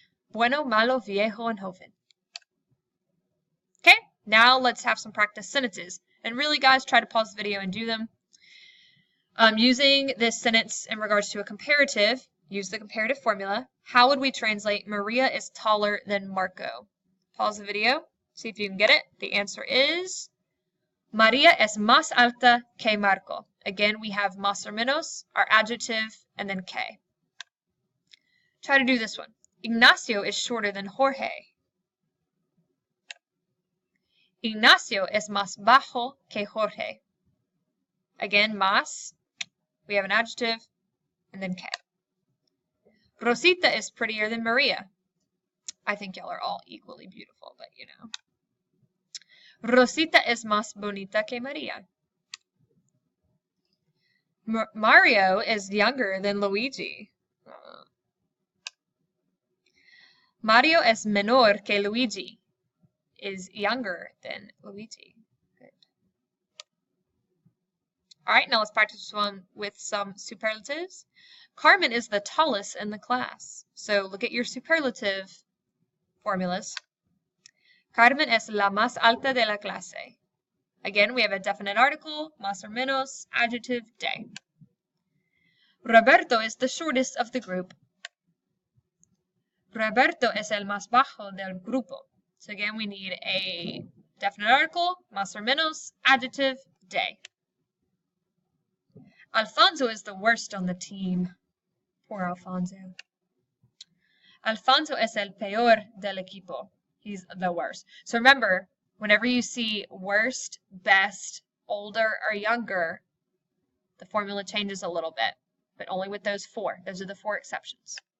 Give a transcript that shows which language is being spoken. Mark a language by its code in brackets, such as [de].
[en] Bueno, malo, viejo, and joven. Okay, now let's have some practice sentences. And really, guys, try to pause the video and do them. Using this sentence in regards to a comparative, use the comparative formula. How would we translate Maria is taller than Marco? Pause the video, see if you can get it. The answer is [es] Maria es más alta que Marco. [en] Again, we have más or menos, our adjective, and then que. Try to do this one. Ignacio is shorter than Jorge. [es] Ignacio es más bajo que Jorge. [en] Again, más, we have an adjective, and then que. Rosita is prettier than Maria. I think y'all are all equally beautiful, but you know. [es] Rosita es más bonita que Maria. [en] Mario is younger than Luigi. [es] Mario es menor que Luigi. [en] Is younger than Luigi. Good. All right, now let's practice one with some superlatives. Carmen is the tallest in the class. So look at your superlative formulas. [es] Carmen es la más alta de la clase. [en] Again, we have a definite article, más or menos, adjective, de. Roberto is the shortest of the group. [es] Roberto es el más bajo del grupo. [en] So again, we need a definite article, más or menos, adjective, de. Alfonso is the worst on the team. Poor Alfonso. [es] Alfonso es el peor del equipo. [en] He's the worst. So remember, whenever you see worst, best, older, or younger, the formula changes a little bit, but only with those four. Those are the four exceptions.